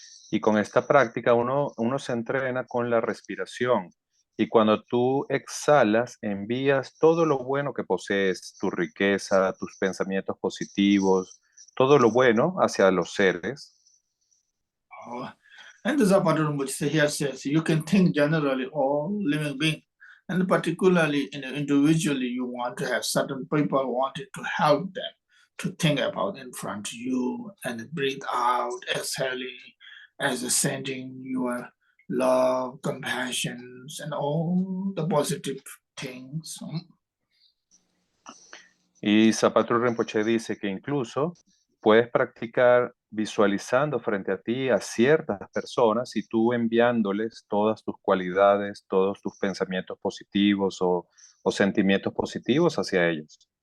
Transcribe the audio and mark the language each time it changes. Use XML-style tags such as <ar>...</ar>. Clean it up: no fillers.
<es>Y con esta práctica uno se entrena con la respiración. Y cuando tú exhalas, envías todo lo bueno que posees, tu riqueza, tus pensamientos positivos, todo lo bueno hacia los seres.</es> <en>And the Zapata here says you can think generally all living beings, and particularly individually, you want to have certain people wanted to help them to think about in front of you and breathe out, exhaling, as sending your love, compassion, and all the positive things.</en> <es>Y Zapata Rinpoche dice que incluso puedes practicar visualizando frente a ti a ciertas personas y tú enviándoles todas tus cualidades, todos tus pensamientos positivos o sentimientos positivos hacia ellos.</es>